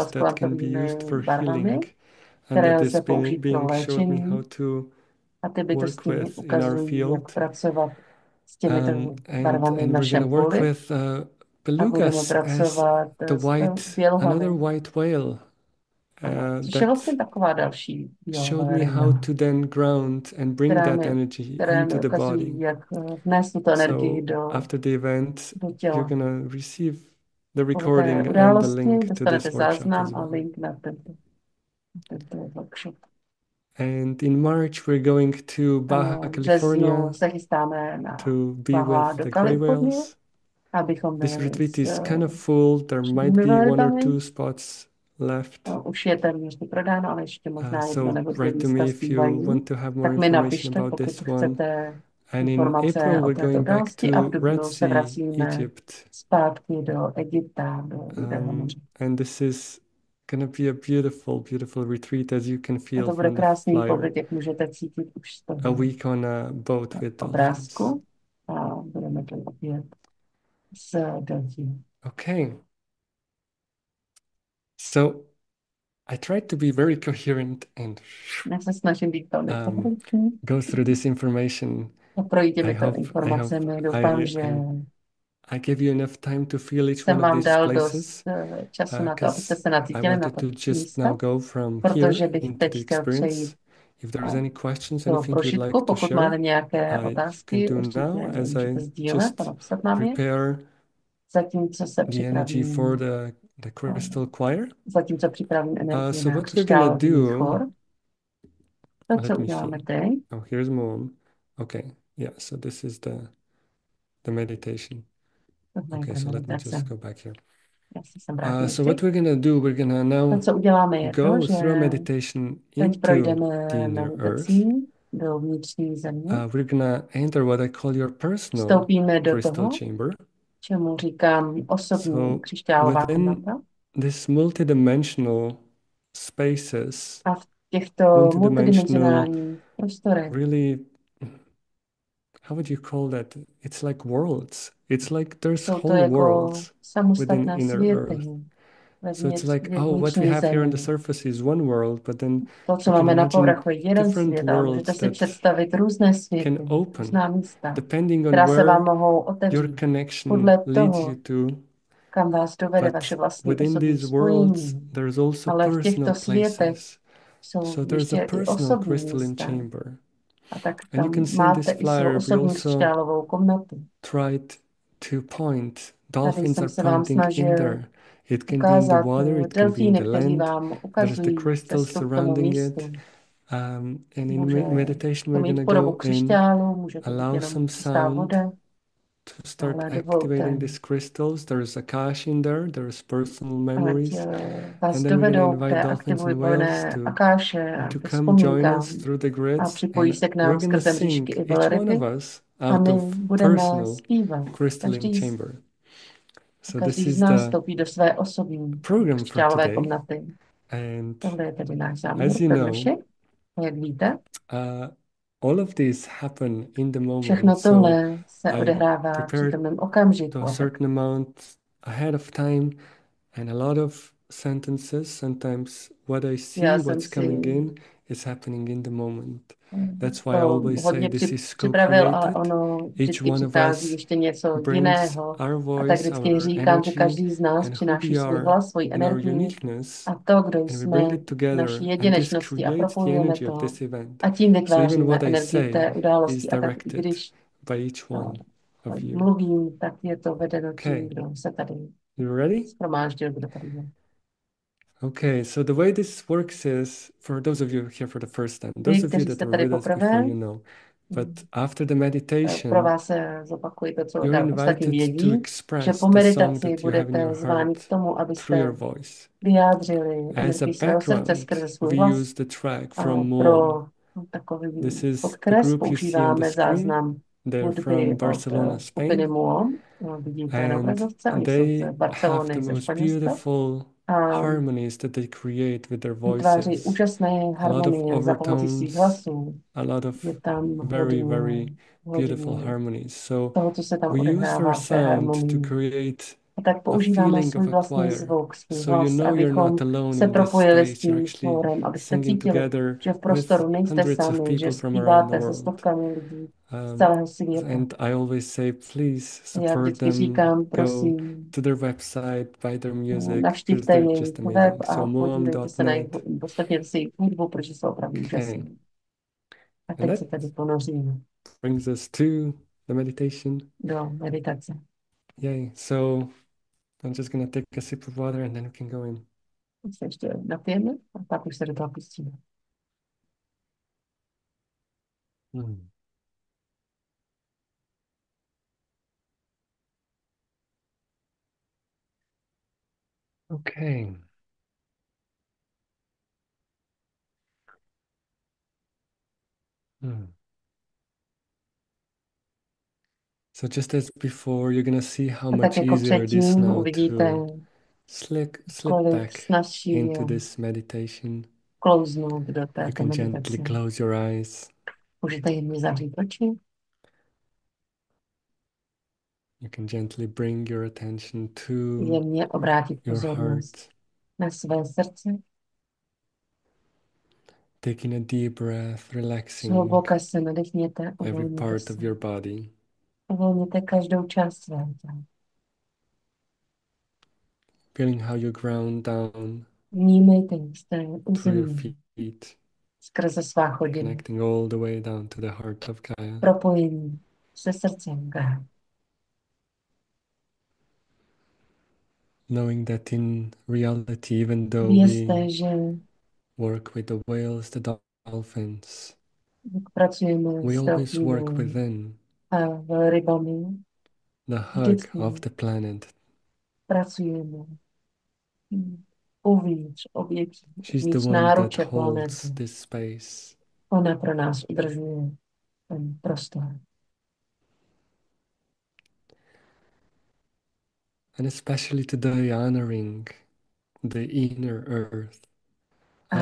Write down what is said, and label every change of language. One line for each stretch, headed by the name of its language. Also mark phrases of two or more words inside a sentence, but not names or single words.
Czech: pracovat s
English: that can be
Czech: kvantovými
English: used for
Czech: barvami,
English: healing, and
Czech: které
English: that
Czech: lze
English: is
Czech: použít pro
English: being showed me how
Czech: léčení.
English: to
Czech: A ty
English: work
Czech: bytosti mi
English: with in our
Czech: ukazují, jak
English: field.
Czech: pracovat s těmito barvami v
English: And we're going to
Czech: našem
English: work
Czech: poli.
English: with
Czech: A budeme
English: belugas as
Czech: pracovat
English: the
Czech: s
English: another
Czech: bělohami.
English: white whale
Czech: Což je
English: that
Czech: vlastně taková další
English: showed me how
Czech: velryba,
English: to then ground and bring that energy
Czech: které mi
English: into the
Czech: ukazují,
English: body.
Czech: jak vnést tuto energii
English: So after the event,
Czech: do
English: you're
Czech: těla.
English: going to receive the
Czech: Po té
English: recording and the
Czech: události
English: link to
Czech: dostanete
English: this workshop as
Czech: záznam a
English: well.
Czech: link na tento workshop.
English: And in March, we're going to Baja
Czech: V
English: California
Czech: březnu se chystáme na
English: to be
Czech: Baja
English: with
Czech: do
English: the gray
Czech: Kalifornie,
English: whales.
Czech: abychom
English: This
Czech: byli
English: retreat
Czech: s
English: is kind of full. There might
Czech: živými
English: be one or
Czech: velrybami.
English: two spots left.
Czech: Už je téměř vyprodáno, ale ještě možná jedno
English: So
Czech: nebo dvě
English: write to
Czech: místa
English: me if you
Czech: zpívají.
English: want to have more
Czech: Tak mi
English: information
Czech: napište,
English: about
Czech: pokud
English: this one.
Czech: chcete
English: And in
Czech: informace
English: April,
Czech: o
English: we're
Czech: této
English: going back
Czech: události a v
English: to Red
Czech: dubnu se
English: Sea,
Czech: vracíme
English: Egypt.
Czech: zpátky do Egypta, do Rudého moře.
English: And this is going to be a beautiful retreat, as you can
Czech: A
English: feel
Czech: to bude
English: from the
Czech: krásný
English: flyer.
Czech: pobyt, jak můžete cítit už z
English: A
Czech: toho
English: week on a boat with dolphins.
Czech: obrázku. A budeme to opět s delfíny.
English: Okay. So I tried to be very coherent and
Czech: Já se snažím být velmi koherentní
English: go through this information.
Czech: a projít
English: I
Czech: těmito
English: hope
Czech: informacemi. Doufám, že
English: I gave you enough time to feel each
Czech: jsem
English: one of
Czech: vám
English: these
Czech: dal
English: places.
Czech: dost času na to, abyste se
English: I
Czech: nacítili na
English: wanted to to just
Czech: místa,
English: now go from
Czech: protože
English: here
Czech: bych
English: into
Czech: teď
English: the
Czech: chtěl přejít
English: experience. If there's any questions,
Czech: do
English: anything you'd like
Czech: prožitku.
English: to
Czech: Pokud
English: share,
Czech: máte nějaké
English: you can
Czech: otázky,
English: do
Czech: určitě
English: now as I
Czech: můžete sdílet
English: just
Czech: a napsat nám je.
English: prepare
Czech: Zatímco se
English: the energy for
Czech: připravím,
English: the crystal choir.
Czech: zatímco připravím energii
English: So
Czech: na
English: what we're gonna
Czech: křišťálový
English: do,
Czech: chór, to, co
English: let me
Czech: uděláme
English: see.
Czech: teď,
English: Oh, here's mom. Okay, yeah, so this is the meditation.
Czech: tohle je
English: Okay,
Czech: ta
English: so let me
Czech: meditace.
English: just go back here.
Czech: Já se sem vrátím
English: So what
Czech: ještě.
English: we're gonna do, we're gonna
Czech: To,
English: now
Czech: co uděláme, je to,
English: go
Czech: že
English: through a meditation
Czech: teď
English: into
Czech: projdeme
English: the inner earth.
Czech: meditací do vnitřní země.
English: We're gonna enter what I call your personal
Czech: Vstoupíme do
English: crystal
Czech: toho,
English: chamber.
Czech: čemu říkám osobní
English: So
Czech: křišťálová
English: within
Czech: komnata.
English: this multidimensional spaces,
Czech: A v těchto
English: multidimensional,
Czech: multidimenzionálních prostorech
English: really, how would you call that? It's like worlds. It's like there's
Czech: jsou to
English: whole
Czech: jako
English: worlds within
Czech: samostatné
English: inner
Czech: světy
English: earth. So it's
Czech: vevnitř
English: like, oh, what we
Czech: vnitřní
English: have here on the
Czech: zemi.
English: surface is one world, but then
Czech: To, co
English: you can
Czech: máme na
English: imagine
Czech: povrchu, je jeden
English: different
Czech: svět, ale můžete
English: worlds
Czech: si
English: that
Czech: představit různé
English: can
Czech: světy,
English: open
Czech: různá místa,
English: depending on
Czech: která se vám
English: where
Czech: mohou
English: your
Czech: otevřít
English: connection
Czech: podle
English: leads you
Czech: toho,
English: to.
Czech: kam vás dovede
English: But
Czech: vaše vlastní
English: within
Czech: osobní
English: these worlds,
Czech: spojení.
English: there's also
Czech: Ale v
English: personal
Czech: těchto světech
English: places.
Czech: jsou
English: So there's a
Czech: ještě i
English: personal
Czech: osobní
English: crystalline
Czech: místa.
English: chamber.
Czech: A tak
English: And you can
Czech: tam
English: see in this
Czech: máte i svou
English: flyer, we
Czech: osobní
English: also
Czech: křišťálovou komnatu.
English: tried to point.
Czech: Tady
English: Dolphins
Czech: jsem
English: are
Czech: se vám
English: pointing in
Czech: snažil
English: there. It can be in the
Czech: ukázat
English: water, it can be in
Czech: delfíny,
English: the
Czech: kteří
English: land.
Czech: vám
English: There's the
Czech: ukazují
English: crystals
Czech: cestu k tomu
English: surrounding it.
Czech: místu.
English: And in
Czech: Může
English: meditation,
Czech: to
English: we're
Czech: mít
English: going to
Czech: podobu
English: go in,
Czech: křišťálu, může to být
English: allow
Czech: jenom
English: some
Czech: čistá
English: sound
Czech: voda,
English: to start
Czech: ale
English: activating
Czech: dovolte,
English: these crystals. There's a cache in there, there's personal
Czech: ať
English: memories.
Czech: vás
English: And then we're going to
Czech: dovedou k
English: invite
Czech: té
English: dolphins and whales
Czech: aktivované akáše a
English: to
Czech: ke
English: come join us
Czech: vzpomínkám
English: through the
Czech: a
English: grids,
Czech: připojí
English: and
Czech: se k
English: we're
Czech: nám
English: going to
Czech: skrze mřížky
English: sing,
Czech: i
English: each one of
Czech: velryby
English: us,
Czech: a
English: out
Czech: my
English: of
Czech: budeme
English: personal
Czech: zpívat.
English: crystalline
Czech: Každý
English: chamber. So this
Czech: Každý z
English: is
Czech: nás
English: the
Czech: vstoupí do své osobní
English: program for
Czech: křišťálové
English: today.
Czech: komnaty.
English: And
Czech: Tohle je tedy náš záměr
English: as you
Czech: pro
English: know,
Czech: dnešek. A jak víte,
English: uh, all of these happen in the moment.
Czech: všechno
English: So
Czech: tohle se
English: I
Czech: odehrává v
English: prepared
Czech: přítomném
English: to
Czech: okamžiku.
English: a
Czech: A tak
English: certain amount ahead of time, and a lot of sentences, sometimes what I
Czech: já
English: see,
Czech: jsem
English: what's coming
Czech: si
English: in, is happening in the moment. That's why I
Czech: to
English: always say
Czech: hodně
English: this is
Czech: připravil, ale
English: co-created.
Czech: ono
English: Each
Czech: vždycky
English: one of
Czech: přichází
English: us
Czech: ještě něco
English: brings
Czech: jiného.
English: our
Czech: A tak
English: voice,
Czech: vždycky
English: our
Czech: říkám, že
English: energy,
Czech: každý z nás
English: and who
Czech: přináší
English: we
Czech: svůj
English: are
Czech: hlas, svoji
English: and our
Czech: energii
English: uniqueness,
Czech: a to, kdo
English: and we bring
Czech: jsme
English: it
Czech: v naší
English: together, and this
Czech: jedinečnosti a
English: creates the
Czech: propojujeme
English: energy of
Czech: to
English: this event.
Czech: a tím
English: So even
Czech: vytváříme
English: what I
Czech: energii té
English: say is
Czech: události. A tak i
English: directed
Czech: když
English: by each one of you.
Czech: mluvím, tak je to vedeno tím,
English: Okay,
Czech: kdo se tady
English: you ready?
Czech: shromáždil, kdo tady je.
English: Okay, so the way this works is, for those of you here for the first time,
Czech: Vy,
English: those of you
Czech: kteří
English: that
Czech: jste
English: were
Czech: tady
English: with us before,
Czech: poprvé,
English: you know. But after the
Czech: pro
English: meditation,
Czech: vás se zopakuji to, co
English: you're
Czech: ostatní
English: invited to
Czech: vědí, že
English: express
Czech: po
English: the song
Czech: meditaci
English: that you have in
Czech: budete
English: your
Czech: zváni k
English: heart
Czech: tomu,
English: through your
Czech: abyste
English: voice.
Czech: vyjádřili
English: As a
Czech: energii svého srdce
English: background,
Czech: skrze svůj
English: we
Czech: hlas.
English: use the track
Czech: A
English: from Mom.
Czech: pro takový
English: This is the
Czech: podkres
English: group you see on the
Czech: používáme
English: screen.
Czech: záznam
English: They're
Czech: hudby
English: from
Czech: od
English: Barcelona,
Czech: skupiny
English: Spain.
Czech: MUOM. No, vidíte na
English: And
Czech: obrazovce, oni jsou z
English: they have the
Czech: Barcelony, ze
English: most
Czech: Španělska.
English: beautiful
Czech: A
English: harmonies that they create with their
Czech: vytváří
English: voices.
Czech: úžasné
English: A lot of
Czech: harmonie za pomocí svých
English: overtones,
Czech: hlasů.
English: a lot
Czech: Je
English: of
Czech: tam
English: very,
Czech: hodně,
English: very beautiful
Czech: hodně
English: harmonies. So
Czech: toho, co se tam
English: we use their
Czech: odehrává v té
English: sound to
Czech: harmonii.
English: create
Czech: A tak
English: a
Czech: používáme
English: feeling of
Czech: svůj
English: a
Czech: vlastní
English: choir.
Czech: zvuk, svůj
English: So you
Czech: hlas,
English: know you're
Czech: abychom
English: not alone
Czech: se
English: in this
Czech: propojili s
English: space. You're
Czech: tím
English: actually
Czech: chórem, abyste
English: singing
Czech: cítili,
English: together
Czech: že v
English: with
Czech: prostoru nejste
English: hundreds of
Czech: sami, že
English: people from around the
Czech: zpíváte se
English: world.
Czech: stovkami lidí z Um, celého světa.
English: and I always say, please
Czech: A já
English: support
Czech: vždycky
English: them,
Czech: říkám,
English: go
Czech: prosím,
English: to their website, buy their music, because
Czech: navštivte
English: they're just
Czech: jejich web
English: amazing.
Czech: a
English: So
Czech: podívejte se na jejich,
English: moam.net.
Czech: poslechněte si jejich hudbu, protože jsou opravdu
English: Okay.
Czech: úžasní. A
English: And
Czech: teď
English: that
Czech: se tedy ponoříme
English: brings us to the meditation.
Czech: do meditace.
English: Yay. So I'm just gonna take a sip of water and then we can go in.
Czech: Teď se ještě napijeme a pak už se do toho pustíme. Hmm.
English: Okay. Hmm. So just as before, you're gonna see how
Czech: A tak
English: much
Czech: jako
English: easier it is
Czech: předtím
English: now
Czech: uvidíte,
English: to slip
Czech: kolik
English: back
Czech: snazší
English: into
Czech: je
English: this meditation.
Czech: klouznout do
English: You
Czech: této
English: can gently
Czech: meditace.
English: close your eyes.
Czech: Můžete jemně zavřít oči,
English: You can gently bring your attention to
Czech: jemně obrátit
English: your
Czech: pozornost
English: heart.
Czech: na své srdce.
English: Taking a deep breath, relaxing
Czech: Zhluboka se nadechněte,
English: every
Czech: uvolněte
English: part
Czech: se.
English: of your body.
Czech: Uvolněte každou část svého těla.
English: Feeling how you ground down
Czech: Vnímejte, jak jste
English: through your
Czech: uzemní
English: feet,
Czech: skrze svá chodidla.
English: connecting all the way down to the heart of Gaia.
Czech: Propojení se srdcem Gaia.
English: Knowing that in reality, even though we
Czech: Vězte, že
English: work with the whales, the dolphins,
Czech: jak pracujeme
English: we
Czech: s
English: always work
Czech: delfíny
English: within
Czech: a velrybami,
English: the hug
Czech: vždycky
English: of the planet.
Czech: pracujeme uvnitř obětí,
English: She's the
Czech: uvnitř
English: one that
Czech: náruče
English: holds
Czech: planety.
English: this space.
Czech: Ona pro nás udržuje ten prostor.
English: And especially today, honoring the inner earth,
Czech: A